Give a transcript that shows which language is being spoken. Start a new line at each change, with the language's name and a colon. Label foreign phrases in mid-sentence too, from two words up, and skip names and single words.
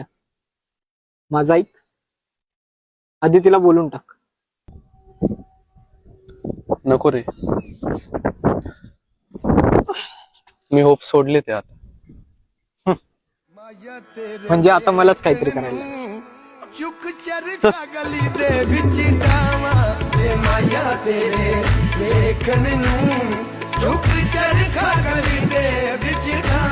Marathi: माझा ऐक, आधी तिला बोलून टाक. नको रे, मी
English: होप सोडले
Marathi: ते आता. म्हणजे आता मलाच काहीतरी करायला लागेल.
Punjabi: ਚੁੱਕ ਚਰਖਾ ਗਲੀ ਦੇ ਵਿੱਚ ਡਾਵਾ ਤੇ ਮਾਇਆ ਤੇਰੇ ਲੇਖਣ ਨੂੰ ਚੁੱਕ ਚਰਖਾ ਗਲੀ ਦੇ ਵਿੱਚ